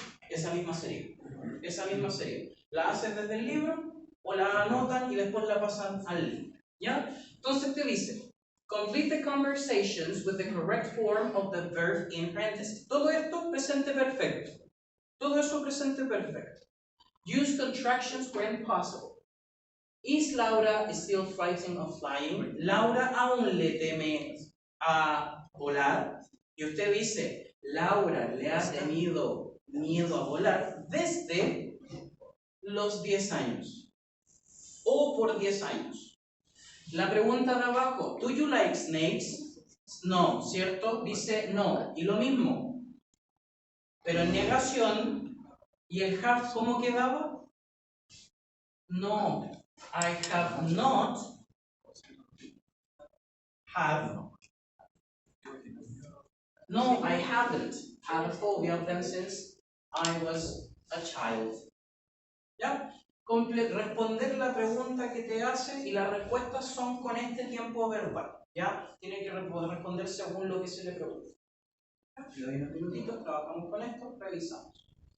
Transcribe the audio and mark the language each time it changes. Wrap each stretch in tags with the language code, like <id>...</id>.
<es>Esa misma serie. La hacen desde el libro o la anotan y después la pasan al libro. ¿Ya? Entonces te dice,</es> <en>complete the conversations with the correct form of the verb in parentheses.</en> <es>Todo esto presente perfecto. Todo eso presente perfecto.</es> <en>Use contractions when possible. Is Laura still frightened of flying?</en> <es>Laura aún le teme a volar. Y usted dice, Laura le ha tenido miedo a volar desde los 10 años o por 10 años. La pregunta de abajo,</es> <en>¿do you like snakes?</en> <es>No, ¿cierto? Dice no. Y lo mismo, pero en negación, ¿y el have cómo quedaba? No.</es> <en>I have not have. No, I haven't had a phobia of them since I was a child.</en> <es>¿Ya? Responder la pregunta que te hace y las respuestas son con este tiempo verbal. ¿Ya? Tiene que responder según lo que se le pregunta. Le doy unos minutitos, trabajamos con esto, revisamos.</es>